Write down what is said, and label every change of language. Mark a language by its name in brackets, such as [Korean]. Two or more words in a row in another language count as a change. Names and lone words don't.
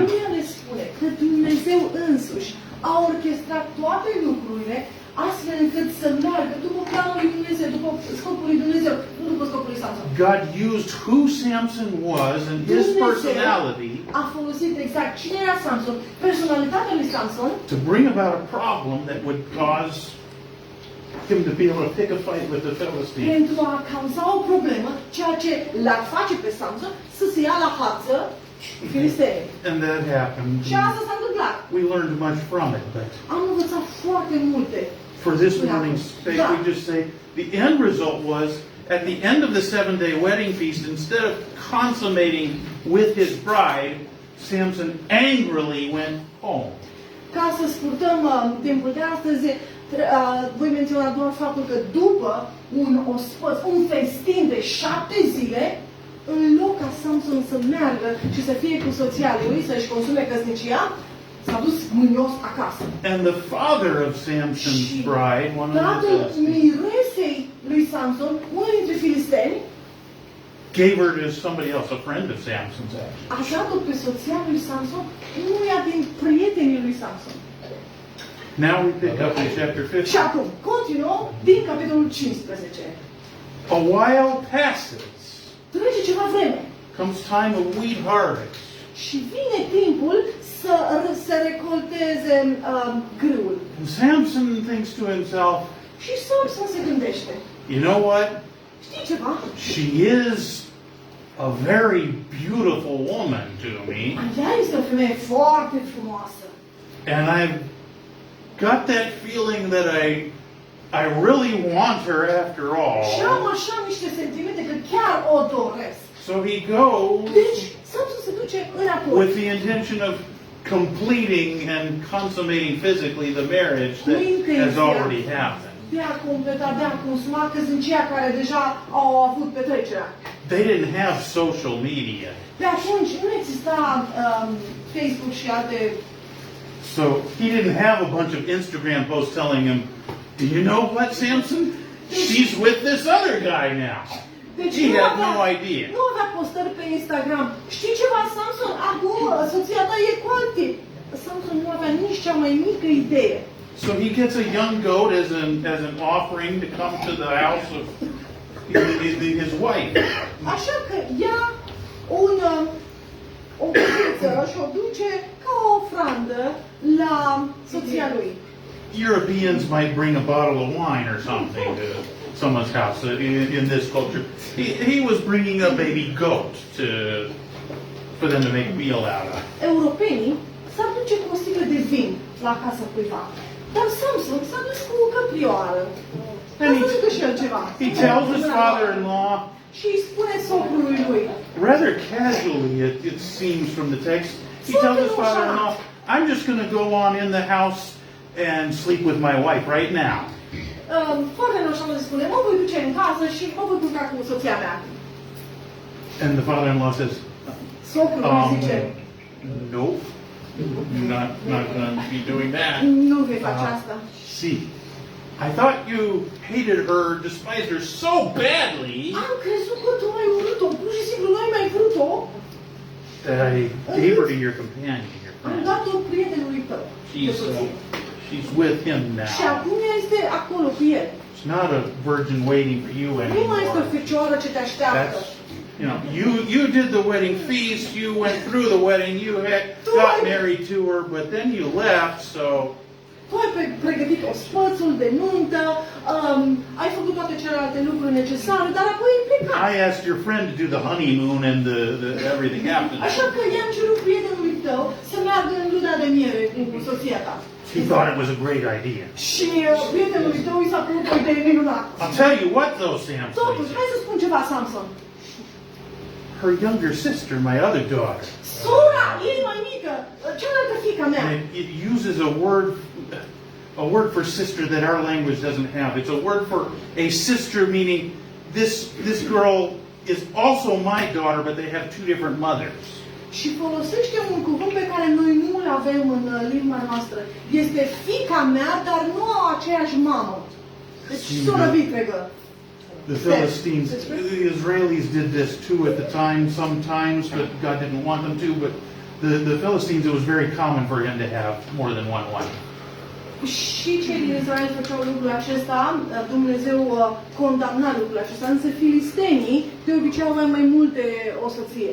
[Romanian] Biblia ne spune că Dumnezeu însuși a orchestrat toate lucrurile astfel încât să meargă după planul lui Dumnezeu, după scopul lui Dumnezeu, nu după scopul lui Samson. [English] God used who Samson was and his personality [Romanian] a folosit exact cine era Samson, personalitatea lui Samson, [English] to bring about a problem that would cause him to be able to pick a fight with the Philistines. [Romanian] pentru a cauza o problemă, ceea ce l-ar face pe Samson să se ia la față filistenii. [English] And that happened. [Romanian] Și asta s-a întâmplat. [English] We learned much from it, but [Romanian] Am învățat foarte multe. [English] for this morning's sake, we just say the end result was at the end of the 7-day wedding feast, instead of consummating with his bride, Samson angrily went home. [Romanian] Ca să scurtăm timpul de astăzi, voi menționa doar faptul că după un ospăț, un festin de 7 zile, în loc ca Samson să meargă și să fie cu soția lui, să-și consume căsnicia, s-a dus mânios acasă. [English] And the father of Samson's [Romanian] Și [English] bride, one of the [Romanian] tatăl [English] Philistines, [Romanian] miresei lui Samson, unul dintre filisteni, [English] gave her to somebody else, a friend of Samson's actually. [Romanian] a dat-o pe soția lui Samson, unuia din prietenii lui Samson. [English] Now we pick up in chapter [Romanian] Și [English] 15. [Romanian] acum, continuăm din capitolul 15. [English] A while passes. [Romanian] Trece ceva vreme. [English] comes time of wheat harvest. [Romanian] Și vine timpul să recolteze grâul. [English] And Samson thinks to himself, [Romanian] Și Samson se gândește. [English] you know what? [Romanian] Știi ceva? [English] She is a very beautiful woman to me. [Romanian] Ea este o femeie foarte frumoasă. [English] And I've got that feeling that I really want her after [Romanian] Și [English] all. [Romanian] am așa niște sentimente că chiar o doresc. [English] So he goes [Romanian] Deci, Samson se duce înapoi. [English] with the intention of completing and consummating physically the marriage that has already happened. [Romanian] De a completa, de a consuma, că sunt ceea care deja au avut petrecerea. [English] They didn't have social media. [Romanian] Pe atunci nu exista Facebook și alte... [English] So he didn't have a bunch of Instagram posts telling him, do you know what, Samson? She's with this other guy now. [Romanian] Deci [English] He [Romanian] nu [English] had [Romanian] avea, [English] no idea. [Romanian] nu avea postări pe Instagram. Știi ceva, Samson? Acum soția ta e cu alții. Samson nu avea nici cea mai mică idee. [English] So he gets a young goat as an offering to come to the house of his wife. [Romanian] Așa că ia o căruță și o duce ca o ofrandă la soția lui. [English] Europeans might bring a bottle of wine or something to someone's house in this culture. He was bringing a baby goat for them to make a meal out of. [Romanian] Europenii s-ar duce cu o sticlă de vin la casa cuiva. Dar Samson s-a dus cu o căprioară. Ca să ducă și el ceva. [English] He tells his father-in-law, [Romanian] Și îi spune socrului lui. [English] rather casually it seems from the text, he tells his father-in-law, I'm just going to go on in the house and sleep with my wife right now. [Romanian] Foarte nonșalant spune, mă voi duce în casă și mă voi culca cu soția mea. [English] And the father-in-law says, [Romanian] Socrul îi zice, [English] nope, not going to be doing that. [Romanian] nu vei face asta. [English] See, I thought you hated her, despised her so badly [Romanian] Am crezut că tu ai urât-o, pur și simplu nu ai mai vrut-o. [English] that I gave her to your companion, your [Romanian] Am [English] friend. [Romanian] dat-o prietenului tău. de soție. [English] She's with him [Romanian] Și [English] now. [Romanian] acum ea este acolo cu el. [English] It's not a virgin waiting for you [Romanian] Nu mai este o [English] anymore. [Romanian] fecioară ce te așteaptă. [English] That's, you did the wedding feast, you went through the wedding, you got married to her, but then you left, so [Romanian] Tu ai pregătit ospățul de nuntă, ai făcut toate celelalte lucruri necesare, dar apoi ai plecat. [English] I asked your friend to do the honeymoon and the everything after [Romanian] Așa [English] that. [Romanian] că i-am cerut prietenului tău să meargă în luna de miere cu soția ta. [English] He thought it was a great idea. [Romanian] Și prietenului tău i s-a părut o idee minunată. [English] I'll tell you what though, Samson, [Romanian] Totuși, hai să spun ceva, Samson. [English] her younger sister, my other daughter, [Romanian] Sora ei mai mică, cealaltă fiica mea. [English] and it uses a word for sister that our language doesn't have. It's a word for a sister, meaning this girl is also my daughter, but they have two different mothers. [Romanian] Și folosește un cuvânt pe care noi nu-l avem în limba noastră. Este fiica mea, dar nu au aceeași mamă. Deci soră vitregă. [English] The Philistines, the Israelis did this too at the time sometimes, but God didn't want them to. But the Philistines, it was very common for him to have more than one wife. [Romanian] Și cei din Israel făceau lucrul acesta, Dumnezeu condamna lucrul acesta, însă filistenii de obicei aveau mai multe o soție,